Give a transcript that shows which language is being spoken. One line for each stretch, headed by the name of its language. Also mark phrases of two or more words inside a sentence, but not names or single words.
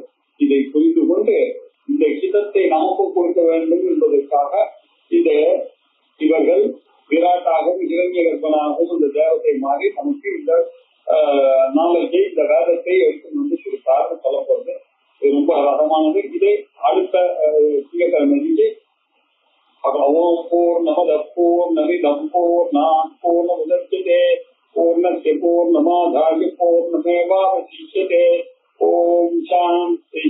Tamil: இதை புரிந்து கொண்டு இந்த ஹிதத்தை நமக்கு கொடுக்க வேண்டும் என்பதற்காக இவர்கள் விராட்டாகவும் இரண்ய கர்ப்பனாகவும் இந்த தேவத்தை மாறி நமக்கு இந்த நாளைக்கு இந்த வேதத்தை எடுத்து வந்து கொடுத்தாருன்னு சொல்லப்படுது. இது ரொம்ப ரகமானது. இதை அடுத்த திங்கட்கிழமை
Sanskrit: ॐ पूर्णमदः पूर्णमिदं पूर्णात् पूर्णमुदच्यते पूर्णस्य पूर्णमादाय पूर्णमेवावशिष्यते. ॐ शान्तिः.